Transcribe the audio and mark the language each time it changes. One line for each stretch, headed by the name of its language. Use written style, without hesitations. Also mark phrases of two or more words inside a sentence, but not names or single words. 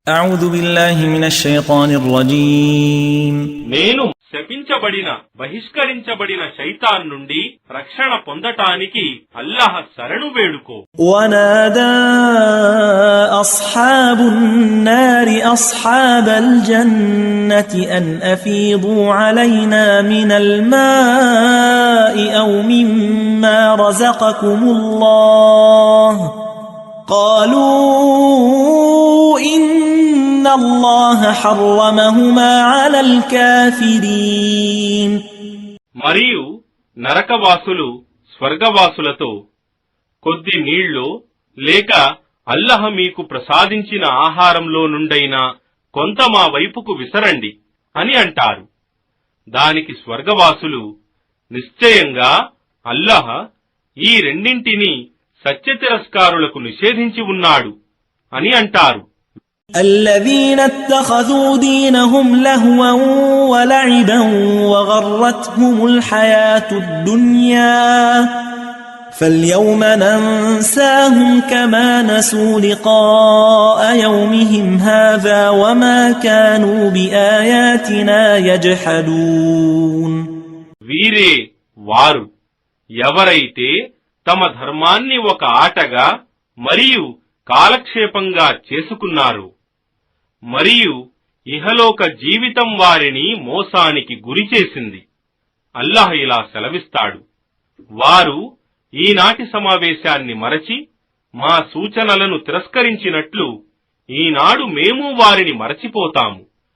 Arabic: أعوذ بالله من الشيطان الرجيم
Telugu: నేను శపించబడిన బహిష్కరించబడిన శైతాన్ నుండి రక్షణ పొందటానికి అల్లాహ్ శరణు వేడుకో.
Arabic: ونادى أصحاب النار أصحاب الجنة أن أفيضوا علينا من الماء أو مما رزقكم الله قالوا إن الله حرمهما على الكافرين.
Telugu: మరియు నరకవాసులు స్వర్గవాసులతో కొద్ది నీళ్లు లేక అల్లాహ్ మీకు ప్రసాదించిన ఆహారంలో నుండైనా కొంత మా వైపుకు విసరండి అని అంటారు. దానికి స్వర్గవాసులు నిశ్చయంగా అల్లాహ్ ఈ రెండింటినీ సత్యతిరస్కారులకు నిషేధించి ఉన్నాడు అని అంటారు.
Arabic: الذين اتخذوا دينهم لهوا ولعبا وغرتهم الحياة الدنيا فاليوم ننساهم كما نسوا لقاء يومهم هذا وما كانوا بآياتنا يجحدون.
Telugu: వీరే వారు ఎవరైతే తమ ధర్మాన్ని ఒక ఆటగా మరియు కాలక్షేపంగా చేసుకున్నారు మరియు ఇహలోక జీవితం వారిని మోసానికి గురిచేసింది. అల్లాహ్ ఇలా సెలవిస్తాడు, వారు ఈనాటి సమావేశాన్ని మరచి మా సూచనలను తిరస్కరించినట్లు ఈనాడు మేము వారిని మరచిపోతాము.